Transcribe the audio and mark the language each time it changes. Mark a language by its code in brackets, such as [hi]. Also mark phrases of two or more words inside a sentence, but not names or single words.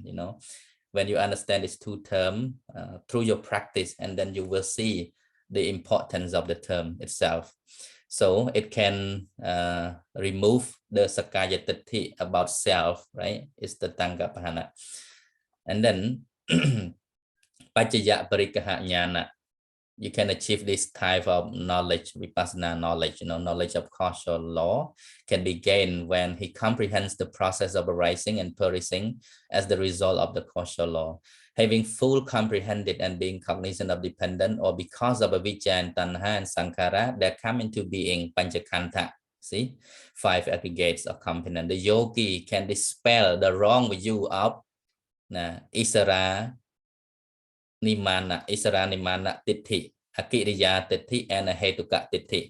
[en] When you understand these two terms through your practice, and then you will see the importance of the term itself. So it can remove the [pi] sakkaya tithi [en] about self, right? It's the [pi] tanga pahana. [en] And then [pi] paccaya parikkaha jnana, [en] you can achieve this type of knowledge, vipassana knowledge, knowledge of causal law can be gained when he comprehends the process of arising and perishing as the result of the causal law. Having full comprehended and being cognizant of dependent, or because of avijja and tanha and saṃsāra that come into being, pañcakhandha, see, 5 aggregates of component, the yogi can dispel the wrong view of [pi] Isara Nimana tithi, akiriya tithi, [en] and [pi] hetuka tithi.